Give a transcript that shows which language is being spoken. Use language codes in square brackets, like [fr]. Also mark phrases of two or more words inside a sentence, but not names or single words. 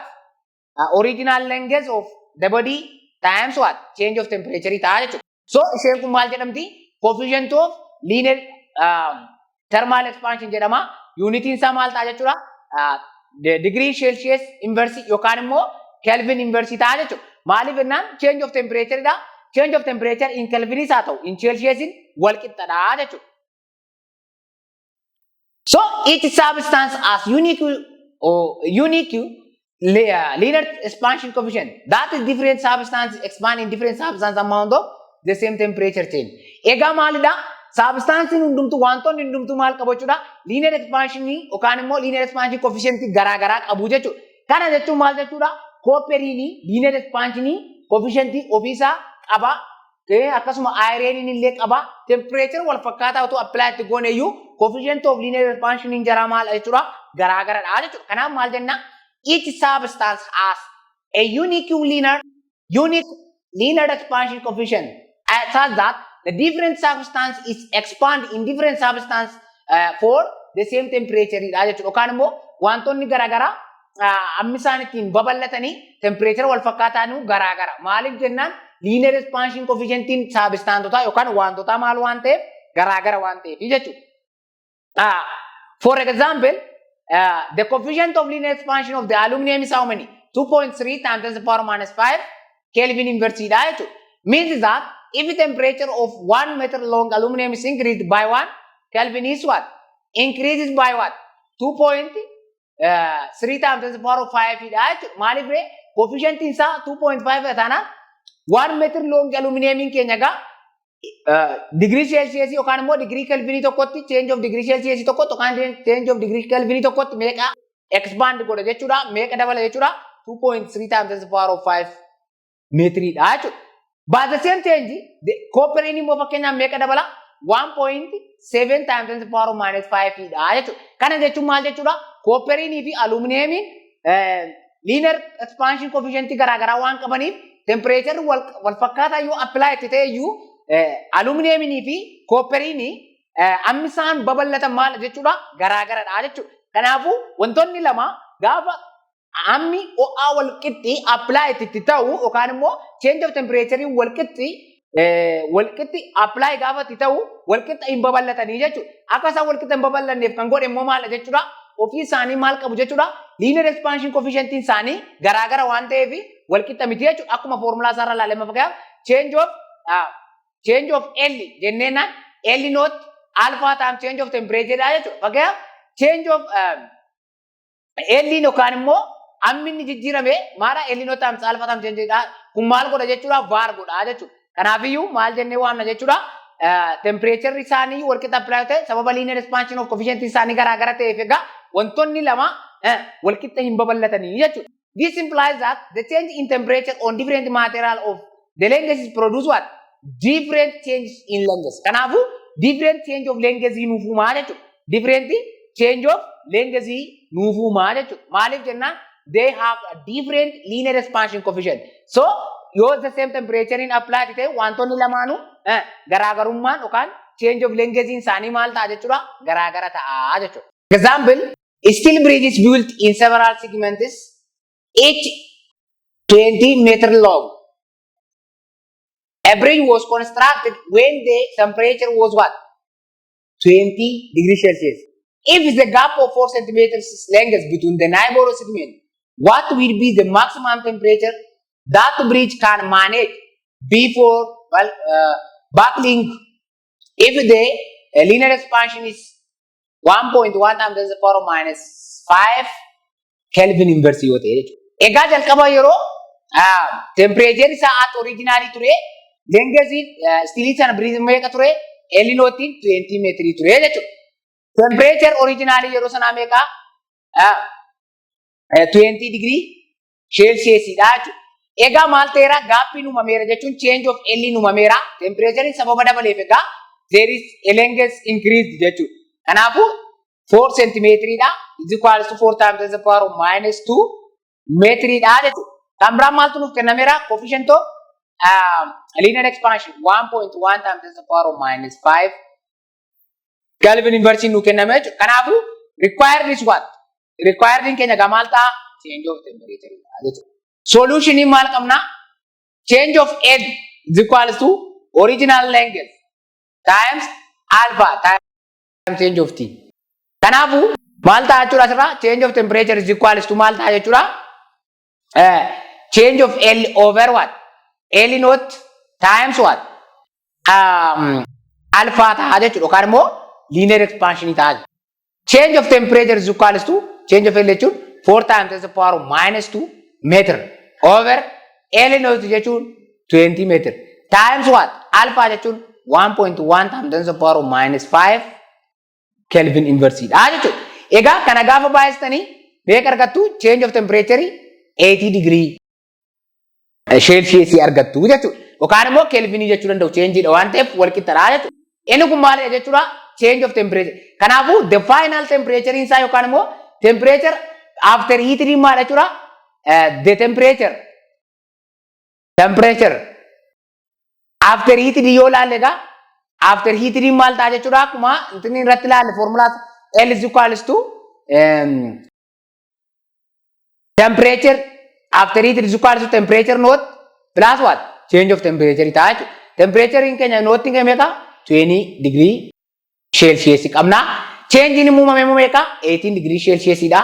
[en] Original length of the body times what? Change of temperature [om] ta'a jechuudha. So isheen kun maal jedhamti? [en] Coefficient of linear thermal expansion jedhama. [om] Unitiin isaa maal ta'a jechuudha? [en] Degree Celsius inverse [om] yookaan immoo [en] Kelvin inverse [om] ta'a jechuudha. Maaliif jennaan [en] change of temperature [om] dha. [en] Change of temperature [om] in Kelvin isaa ta'u in Celsius wal qixxadha jechuudha. [en] So each substance has unique linear expansion coefficient. That is different substances expand in different substance amount of the same temperature change. [om] Egaa maalidha? Substance hundumtu wantoonni hundumtu maal qabu jechuudha? [en] Linear expansion [om] yookaan immoo [en] linear expansion coefficient [om] garaagaraa qabu jechuudha. Kana jechuun maal jechuudha? Copperin [en] linear expansion coefficient [om] ofiisaa qaba. Akkasuma iron illee qaba. Temperature wal fakkaataa otoo apply itti goone iyyuu [en] coefficient of linear expansion [om] jara maal jechuudha? Garaagaradha jechuudha. Kanaaf maal jenna? [en] Each substance has a unique linear expansion coefficient such that the different substance is expand in different substance for the same temperature [om] dha jechuudha. Yookaan immoo wantoonni garaagaraa amma isaan ittiin babal'atanii temperature wal fakkaataan garaagara. Maaliif jennaan [en] linear expansion [om] coefficientiin substanceota yookaan wantoota maal waan ta'eef garaagara waan ta'eef jechuudha. [en] For example, the coefficient of linear expansion of the aluminum is how many? 2.3 times 10 to the power minus 5 Kelvin inverse [om] dha jechuudha. [en] Means that if the temperature of 1 meter long aluminum is increased by 1 Kelvin is what? Increases by what? 2.3 times 10 to the power of 5 [om] dha jechuudha. Maaliif coefficient isaa 2.5 taana 1 [en] meter long aluminum [om] keenya gaa [en] degree Celsius [om] yookaan immoo [en] degree Kelvin [om] tokkotti [en] change of degree Celsius [om] tokkotti yookaan [en] change of degree Kelvin [om] tokkotti meeqa expand godha jechuudha. Meeqa dabala jechuudha? [en] 2.3 times 10 to the power of 5 [om] meetridha jechuudha. [en] By the same change, the copper [om] immoo fakkeenyaaf meeqa dabala? [en] 1.7 times 10 to the power of minus 5 [om] dha jechuudha. Kana jechuun maal jechuudha? Copperii fi aluminiyamiin [en] linear expansion coefficient [om] garaagaraa waan qabaniif temperature wal fakkaataa yoo apply itti ta'e iyyuu aluminiyamii fi copperii amma isaan babal'atan maal jechuudha? Garaagaradha jechuudha. Kanaafuu wantoonni lama gaafa ammi ho'aa wal qixxi apply itti ta'u yookaan immoo [en] change of temperature [om] wal qixxi apply gaafa itti ta'u wal qixxa hin babal'atanii jechuudha. Akka isaan wal qixxa hin babal'anneef kan godhe immoo maal jechuudha? Ofii isaanii maal qabu jechuudha? [en] Linear expansion coefficient [om] isaanii garaagara waan ta'eef wal qixxa miti jechuudha. Akkuma formulaa isaarra ilaalee fakkaata [en] change of L [om] jenneenaan [en] L naught alpha times change of temperature [om] dha jechuudha. Fakkaata [en] change of L [om] yookaan immoo ammi inni jijjiirame maala [en] L naught times alpha times change [om] dha. Kun maal godha jechuudha? Var godha jechuudha. Kanaafiyyuu maal jennee waamna jechuudha? Temperature isaanii wal qixa apply ta'e sababa [en] linear expansion of coefficient [om] isaanii garaagara ta'eef egaa wantoonni lama wal qixa hin babal'atanii jechuudha. [en] This implies that the change in temperature on different material of the length is produce what? Different change in length. Kanaafu different change of length [om] nuufumaa jechuudha. [en] Different change of length [om] nuufumaa jechuudha. Maaliif jennaan [en] they have a different linear expansion coefficient. [om] So [en] use the same temperature [om] in apply ta'e wantoonni lamaanuu garaagarummaan yookaan [en] change of length [om] isaanii maal ta'a jechuudha garaagara ta'a jechuudha. [en] Example, steel bridge is built in several segments, each 20 meter long. A bridge was constructed when the temperature was what? 20 degrees Celsius. If the gap of 4 centimeters length between the neighboring segment, what will be the maximum temperature that the bridge can manage before buckling? If the linear expansion is 1.1 times 10 to the power minus 5 Kelvin inverse [om] yoo ta'e jechuudha. Egaa jalqaba yeroo temperature isaa at originally ture length steel sana bridge meeqa ture L-nootiin 20 meetrii ture jechuudha. [en] Temperature originally [om] yeroo sana meeqa 20 degree Celsius dha jechuudha. Egaa maal ta'eera gaappii uumameera jechuun [en] change of L [om] uumameera temperature sababa dabaleef egaa [en] there is a length increased [om] jechuudha. [en] Kanaafuu 4 [om] centimetri dha [en] is equal to 4 times 10 to the power minus 2 [om] metri dha jechuudha. Kan biraan maaltu nuuf kennameera [en] coefficient of linear expansion [om] 1.1 [en] times 10 to the power minus 5 Kelvin inverse [om] nuuf kenname jechuudha. [en] Kanaafuu required is what? [om] Required in keenya gamal ta'a [en] change of temperature [om] dha jechuudha. [en] Solution [om] in maal qabna [en] change of L is equal to original length times alpha times change of T. [om] Kanaafuu maal ta'a jechuudha asirraa [en] change of temperature is equal to [om] maal ta'a jechuudha [en] change of L over what? L naught times what? [om] Alpha ta'a jechuudha yookaan immoo [en] linear expansion [om] ta'a. [en] Change of temperature is equal to change of L jechuun 4 times 10 to the power minus 2 meter over L naught jechuun 20 meter times what? Alpha jechuun 1.1 times 10 to the power minus 5 Kelvin inverse [om] dha jechuudha. Egaa kana gaafa baay'istanii meeqa argattu [en] change of temperature [om] 80 [en] degree Celsius [om] argattu jechuudha. Yookaan immoo Kelvin jechuu danda'u change dha waan ta'eef wal qixxaadha jechuudha. Inni kun maal jechuudha [en] change of temperature. [om] Kanaafuu [en] the final temperature [om] isaa yookaan immoo [en] temperature after heating [om] maal jechuudha [en] the temperature after heating [om] yoo laalle egaa [en] after heating [om] maal ta'a jechuudha akkuma inni irratti laalle [en] formula L is equal to temperature after heating is equal to temperature naught plus what? Change of temperature [om] ta'a jechuudha. Temperature in keenya naught in keenya meeqa 20 [en] degree Celsius [om] qabna. Change in uumame meeqa 18 [en] degree Celsius [om] dha.